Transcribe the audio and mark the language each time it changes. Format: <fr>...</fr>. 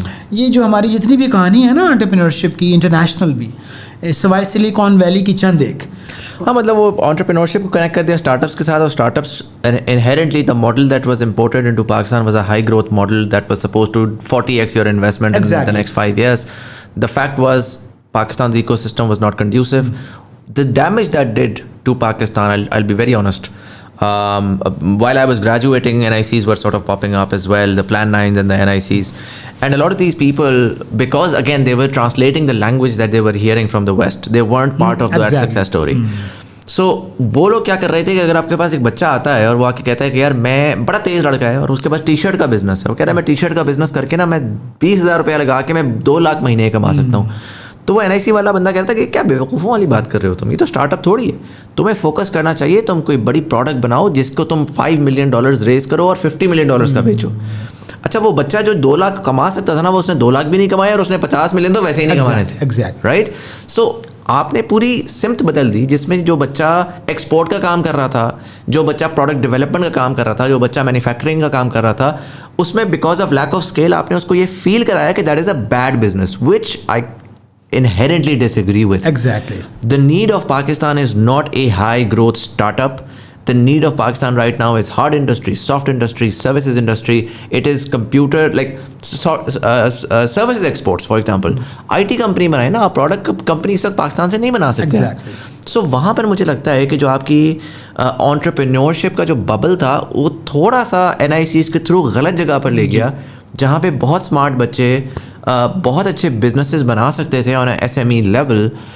<ur>یہ جو ہماری جتنی بھی کہانی ہے نا انٹرپرینورشپ کی, انٹرنیشنل بھی, سوائے سلیکون ویلی کی چند ایک, مطلب وہ انٹرپرینورشپ کو کنیکٹ کر دیا اسٹارٹ اپس کے ساتھ, اور</ur> <en>Startups inherently the model that was imported into Pakistan was a high growth model that was suppose to 40x your investment in the next 5 years. The fact was Pakistan's ecosystem was not conducive. The damage that did to Pakistan, I'll be very honest, while I was graduating, NICs were sort of popping up as well, the Plan 9s and the NICs, and a lot of these people, because again they were translating the language that they were hearing from the West, they weren't part of that success story.</en> <ur>So وہ لوگ کیا کر رہے تھے کہ اگر آپ کے پاس ایک بچہ آتا ہے اور وہ آ کے کہتا ہے کہ یار میں بڑا تیز لڑکا ہے اور اس کے پاس ٹی شرٹ کا بزنس ہے, وہ کہہ رہا ہے میں ٹی شرٹ کا بزنس کر کے نا میں 20,000 روپیہ لگا کے میں 2 لاکھ مہینے کما سکتا ہوں, تو وہ NIC والا بندہ کہتا ہے کہ کیا بیوقوفوں والی بات کر رہے ہو تم, یہ تو اسٹارٹ اپ تھوڑی ہے, تمہیں فوکس کرنا چاہیے, تم کوئی بڑی پروڈکٹ بناؤ جس کو تم $5 million ریز کرو اور $50 million کا بیچو. اچھا وہ بچہ جو 2 لاکھ کما سکتا تھا نا, وہ اس نے 2 لاکھ بھی نہیں کمایا اور اس نے 50 ملین تو ویسے ہی نہیں کمانے تھے, رائٹ. سو آپ نے پوری سمت بدل دی, جس میں جو بچہ ایکسپورٹ کا کام کر رہا تھا, جو بچہ پروڈکٹ ڈیولپمنٹ کا کام کر رہا تھا, جو بچہ مینوفیکچرنگ کا کام کر رہا تھا, اس میں because of lack of scale آپ نے اس کو یہ فیل کرایا کہ</ur> <en>That is a bad business, which I inherently disagree with. Exactly. The need of Pakistan is not a high growth startup. The need of Pakistan right now is hard industry, soft industry, services industry. It is computer like services exports, for example.</en> <ur>IT company بنائے نا, product company اس وقت پاکستان سے نہیں بنا سکتے.</ur> <en>Exactly.</en> <ur>سو وہاں پر مجھے لگتا ہے کہ جو آپ کی entrepreneurship کا جو ببل تھا وہ تھوڑا سا NICs کے تھرو غلط جگہ پر لے گیا, جہاں پہ بہت اسمارٹ بچے بہت اچھے بزنسز بنا سکتے تھے</ur> <en>On a SME لیول.</en>